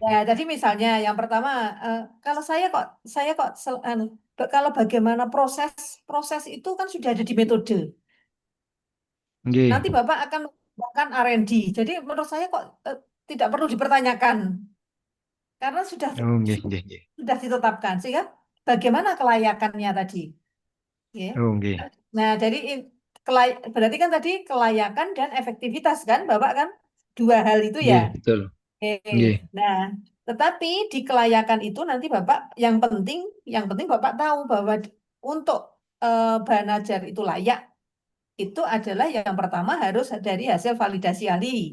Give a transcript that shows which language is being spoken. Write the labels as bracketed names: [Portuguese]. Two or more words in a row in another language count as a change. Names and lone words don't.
[Indonesian] Ya, tadi misalnya yang pertama, kalau kalau bagaimana proses proses itu kan sudah ada di metode. Nggih. Nanti Bapak akan menggunakan R&D. Jadi menurut saya kok tidak perlu dipertanyakan. karena [Javanese] Oh, nggih, nggih, nggih. [Indonesian] sudah ditetapkan. Sehingga bagaimana kelayakannya tadi? Ya. Oh, nggih. Nah, jadi berarti kan tadi kelayakan dan efektivitas kan, Bapak kan dua hal itu ya. Nggih, betul. Oke. Nggih, Nah, tetapi di kelayakan itu nanti Bapak yang penting Bapak tahu bahwa untuk bahan ajar itu layak itu adalah yang pertama harus dari hasil validasi ahli,